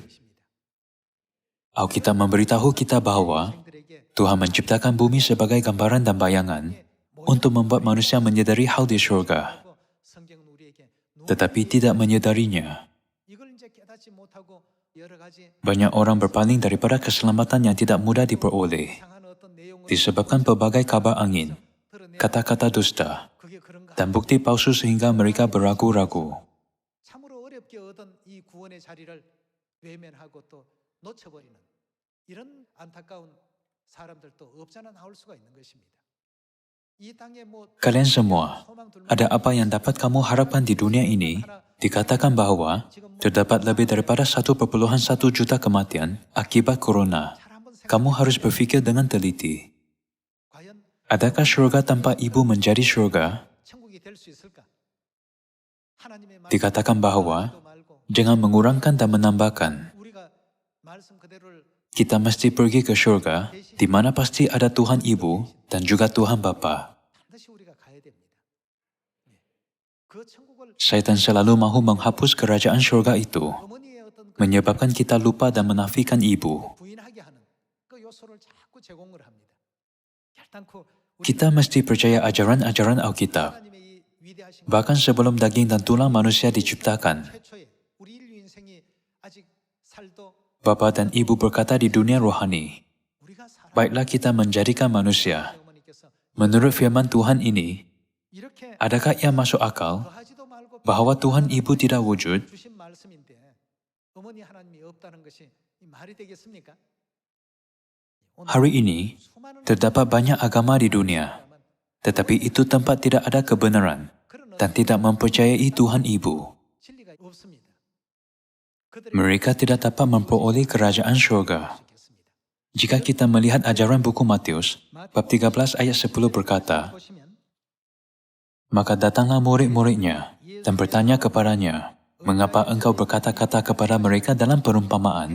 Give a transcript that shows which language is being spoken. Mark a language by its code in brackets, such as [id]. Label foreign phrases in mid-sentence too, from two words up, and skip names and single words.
[ms] Alkitab memberitahu kita bahwa Tuhan menciptakan bumi sebagai gambaran dan bayangan untuk membuat manusia menyadari hal di surga, tetapi tidak menyadarinya. Banyak orang berpaling daripada keselamatan yang tidak mudah diperoleh, disebabkan pelbagai kabar angin kata-kata dusta, dan bukti palsu sehingga mereka beragu-ragu. [ko] 참으로 어렵게 얻은 이 구원의 자리를 외면하고 또 놓쳐버리는 이런 안타까운 사람들도 없잖아 나올 수가 있는 것입니다. 이 땅에 뭐 [ms] Kalian semua, ada apa yang dapat kamu harapkan di dunia ini? Dikatakan bahwa terdapat lebih daripada 1,1 juta kematian akibat corona. Kamu harus berpikir dengan teliti. [ko] 과연 [ms] Adakah surga tanpa ibu menjadi surga? [ko] 천국이 될 수 있을까? 하나님의 말씀 [ms] Dikatakan bahwa [ko] 하지도 말고 [ms] jangan mengurangkan dan menambahkan. [ko] 우리가 말씀 그대로를 [ms] Kita mesti pergi ke surga, di mana pasti ada Tuhan Ibu dan juga Tuhan Bapa. [ko] 반드시 우리가 가야 됩니다. 그 천국을 [ms] Syaitan selalu mahu menghapus kerajaan surga itu, [ko] 어머니의 어떤 그 [ms] menyebabkan kita lupa dan menafikan ibu. [ko] 부인하게 하는 그 요소를 자꾸 제공을 합니다. 결단코 [ms] Kita mesti percaya ajaran-ajaran Alkitab. [ko] 하나님의 이 위대하신 [ms] Bahkan sebelum daging dan tulang manusia diciptakan, [ko] 최초에 우리 인류 인생이 아직 살도 [ms] Bapa dan Ibu berkata di dunia rohani, [ko] 우리가 살아 [ms] baiklah kita menjadikan manusia. [ko] 어머니께서 [ms] Menurut firman Tuhan ini, [ko] 이렇게 [ms] adakah ia masuk akal [ko] 더하지도 말고 [ms] bahwa Tuhan Ibu tidak wujud? [ko] 주신 말씀인데 어머니 하나님이 없다는 것이 말이 되겠습니까? 오늘 [ms] Hari ini, [ko] 수많은 [ms] terdapat banyak agama di dunia, tetapi itu tempat tidak ada kebenaran [ko] 그런 [ms] dan tidak mempercayai Tuhan Ibu. [ko] 진리가 없습니다. 그들의 [ms] Mereka tidak dapat memperoleh kerajaan surga. Jika kita melihat ajaran buku Matius, bab 13 ayat 10 berkata, [ko] 보시면 [ms] maka datanglah murid-muridnya dan bertanya kepadanya, mengapa engkau berkata-kata kepada mereka dalam perumpamaan?